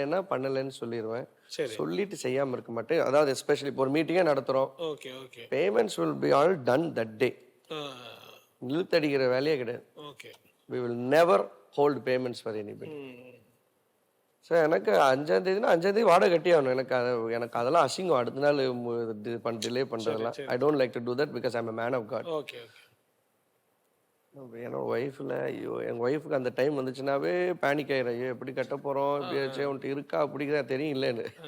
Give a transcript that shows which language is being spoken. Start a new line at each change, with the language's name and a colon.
Tamil: பண்ணலைன்னு சொல்லிடுவேன். சொல்லிட்டு செய்யாம இருக்க மாட்டேன். அதாவது எஸ்பெஷலி இப்போ ஒரு மீட்டிங்கே நடத்துறோம்,
English: Payments will be all done that day.
Tamil: இழுத்தடிக்கிற வேலையே கிடையாது.
English: we will never hold payments for anybody.
Tamil: So எனக்கு 5ஆம் தேதினா 5ஆம் தேதி வாடகை கட்டி ஆகணும். எனக்கு அதெல்லாம் அசிங்கம். அடுத்த நாள் டிலே பண்ணுறதெல்லாம்
English: I don't like to do that because I'm a man of God. Okay okay.
Tamil: என்னோட ஒய்ஃபில் ஐயோ எங்கள் ஒய்ஃபுக்கு அந்த டைம் வந்துச்சுனாவே பேனிக் ஆயிடும். ஐயோ எப்படி கட்ட போகிறோம், இப்படி உன்ட்டு இருக்கா அப்படிங்கிறா தெரியும் இல்லைன்னு.